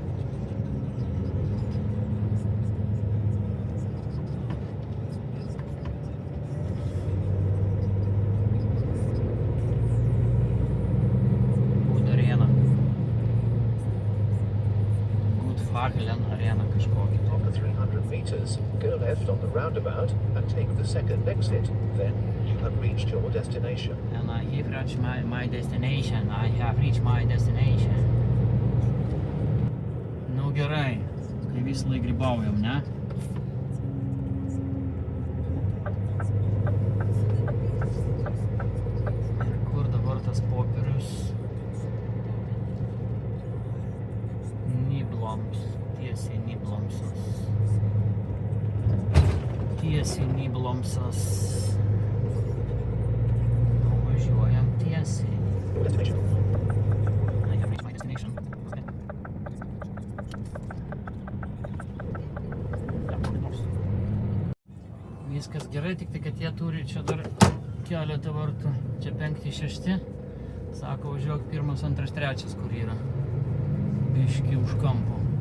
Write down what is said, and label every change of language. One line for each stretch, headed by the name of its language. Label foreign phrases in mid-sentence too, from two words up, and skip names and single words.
Lithuanian: Arena. Gudfaglen arena kažkokį.
English: 300 meters, go left on the roundabout and take the second exit. Then you have reached your destination. And I have reached my destination. I have reached my destination.
Lithuanian: Nu gerai, kai vis laik grybaujam, ne? Ir kur dabar tas popierius? Nibloms, tiesiai Niblomsas. Važiuojam tiesiai.
English: I have reached my destination.
Lithuanian: Viskas gerai, tik tai kad jie turi čia dar keletą vartų. Čia 5, 6. Sako, važiuok 1, 2, 3, kur yra. Biški už kampo.